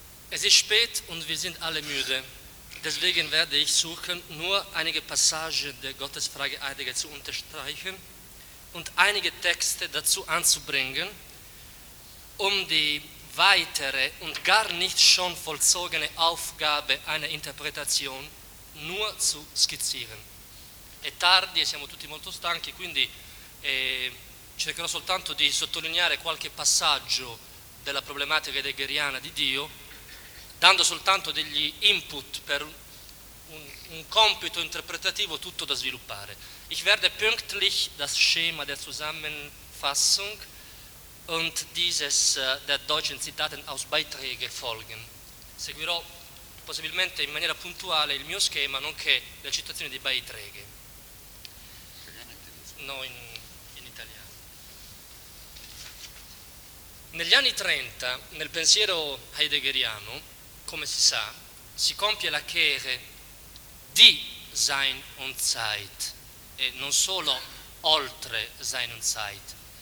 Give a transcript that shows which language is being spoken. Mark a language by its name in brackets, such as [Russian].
[German] Es ist spät und wir sind alle müde. Deswegen werde ich suchen, nur einige Passagen der Gottesfrage Heidegger zu unterstreichen und einige Texte dazu anzubringen, um die weitere und gar nicht schon vollzogene Aufgabe einer Interpretation nur zu skizzieren. [Italian] È tardi e siamo tutti molto stanchi, quindi cercherò soltanto di sottolineare qualche passaggio della problematica heideggeriana di Dio, dando soltanto degli input per un compito interpretativo tutto da sviluppare. [German] Ich werde pünktlich das Schema der Zusammenfassung und dieses der deutschen Zitaten aus Beiträge folgen. [Italian] Seguirò possibilmente in maniera puntuale il mio schema, nonché le citazioni di Beiträge. No, in italiano. Negli anni 30, nel pensiero heideggeriano, come si sa, si compie la Kehre di Sein und Zeit e non solo oltre Sein und Zeit.